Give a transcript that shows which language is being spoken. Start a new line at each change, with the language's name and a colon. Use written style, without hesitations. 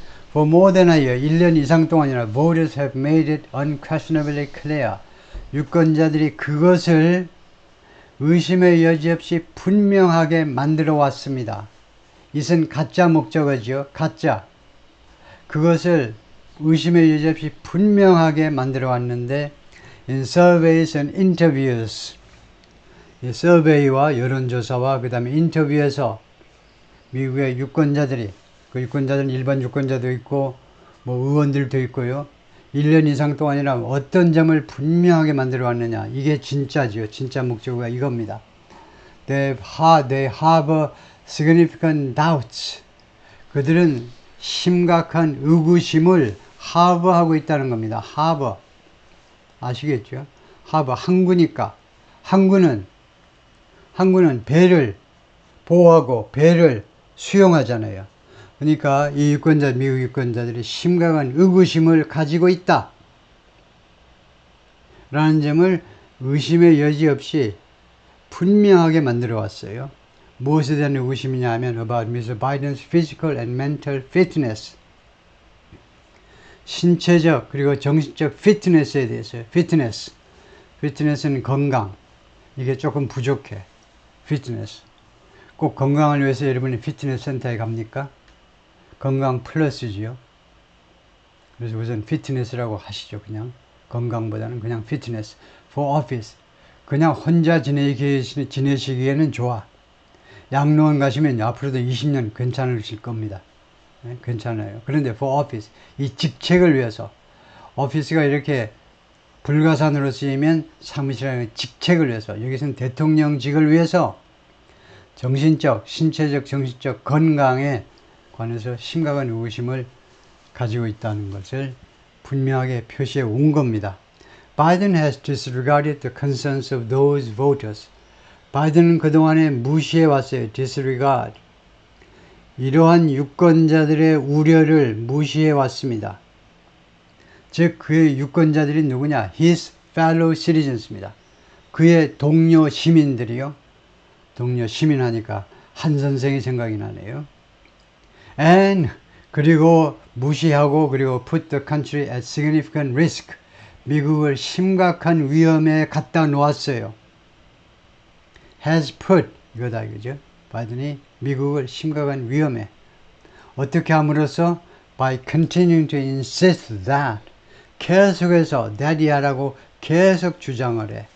English: For more than a year,
Korean: 1년 이상 동안이나
English: voters have made it unquestionably clear.
Korean: 유권자들이 그것을 의심의 여지 없이 분명하게 만들어 왔습니다. 이것은 가짜 목적어지요. 가짜. 그것을 의심의 여지 없이 분명하게 만들어 왔는데
English: in surveys and interviews.
Korean: 이 서베이와 여론조사와 그 다음에 인터뷰에서 미국의 유권자들이, 그 유권자들은 일반 유권자도 있고 뭐 의원들도 있고요. 1년 이상 동안이나 어떤 점을 분명하게 만들어 왔느냐. 이게 진짜지요. 진짜 목적어가 이겁니다.
English: They have significant doubts.
Korean: 그들은 심각한 의구심을 have하고 있다는 겁니다. have. 아시겠죠? have. 항구니까. 항구는 배를 보호하고 배를 수용하잖아요. 그러니까 이 유권자, 미국 유권자들이 심각한 의구심을 가지고 있다 라는 점을 의심의 여지 없이 분명하게 만들어 왔어요. 무엇에 대한 의구심이냐 하면
English: about Mr. Biden's physical and mental fitness.
Korean: 신체적 그리고 정신적 피트니스에 대해서요. 피트니스는 건강. 이게 조금 부족해. 피트니스. 꼭 건강을 위해서 여러분이 피트니스 센터에 갑니까? 건강 플러스지요. 그래서 우선 피트니스라고 하시죠. 그냥 건강보다는 그냥 피트니스.
English: For office.
Korean: 그냥 혼자 지내시기에는 좋아. 양로원 가시면 앞으로도 20년 괜찮으실 겁니다. 네? 괜찮아요. 그런데
English: for office.
Korean: 이 직책을 위해서. 오피스가 이렇게 불가산으로 쓰이면 사무실의 직책을 위해서, 여기서는 대통령직을 위해서 정신적, 신체적, 정신적 건강에 관해서 심각한 의구심을 가지고 있다는 것을 분명하게 표시해 온 겁니다.
English: Biden has disregarded the concerns of those voters.
Korean: 바이든은 그동안에 무시해 왔어요.
English: disregard.
Korean: 이러한 유권자들의 우려를 무시해 왔습니다. 즉 그의 유권자들이 누구냐?
English: His fellow citizens입니다.
Korean: 그의 동료 시민들이요. 동료 시민 하니까 한 선생이 생각이 나네요.
English: And
Korean: 그리고 무시하고 그리고
English: put the country at significant risk.
Korean: 미국을 심각한 위험에 갖다 놓았어요.
English: has put
Korean: 이거다 이거죠. 바이든이 미국을 심각한 위험에 어떻게 함으로써
English: by continuing to insist that
Korean: 계속해서 that이야라고 계속 주장을 해.